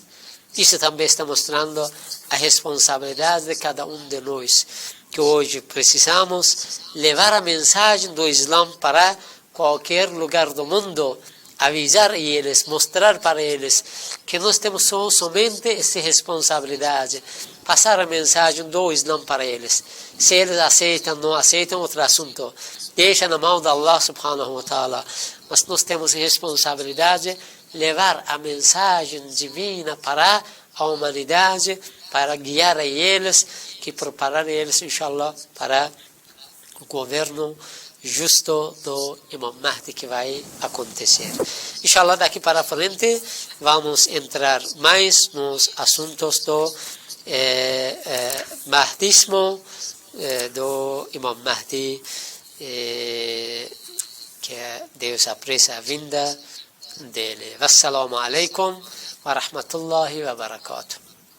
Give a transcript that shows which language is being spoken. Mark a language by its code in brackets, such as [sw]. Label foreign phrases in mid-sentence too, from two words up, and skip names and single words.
[pt] Isso também está mostrando a responsabilidade de cada um de nós, que hoje precisamos levar a mensagem do Islã para qualquer lugar do mundo, avisar eles, mostrar para eles que nós temos somente essa responsabilidade passar a mensagem do Islã para eles. Se eles aceitam, não aceitam, outro assunto. Deixa na mão de [ar] الله سبحانه وتعالى. [pt] Mas nós temos responsabilidade de levar a mensagem divina para a humanidade, para guiar eles, que preparar eles, inshallah, para o governo justo do Imam Mahdi que vai acontecer. Inshallah, daqui para frente vamos entrar mais nos assuntos do Mahdismo, do Imam Mahdi, que Deus apressa a vinda dele. [ar] والسلام عليكم ورحمة الله وبركاته.